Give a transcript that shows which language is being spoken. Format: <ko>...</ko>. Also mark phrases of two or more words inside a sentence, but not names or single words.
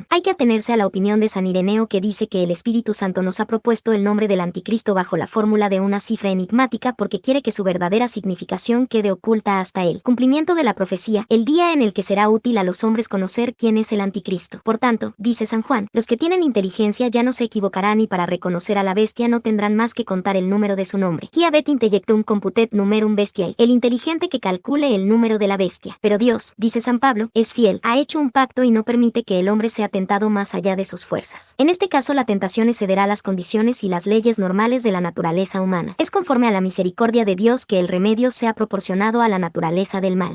<es>Hay que atenerse a la opinión de San Ireneo, que dice que el Espíritu Santo nos ha propuesto el nombre del anticristo bajo la fórmula de una cifra enigmática porque quiere que su verdadera significación quede oculta hasta el cumplimiento de la profecía, el día en el que será útil a los hombres conocer quién es el anticristo. Por tanto, dice San Juan, los que tienen tienen inteligencia ya no se equivocarán y para reconocer a la bestia no tendrán más que contar el número de su nombre.</es> <la>Qui habet intellectum computet numerum bestiae,</la> <es>el inteligente que calcule el número de la bestia. Pero Dios, dice San Pablo, es fiel, ha hecho un pacto y no permite que el hombre sea tentado más allá de sus fuerzas. En este caso la tentación excederá las condiciones y las leyes normales de la naturaleza humana. Es conforme a la misericordia de Dios que el remedio sea proporcionado a la naturaleza del mal.</es>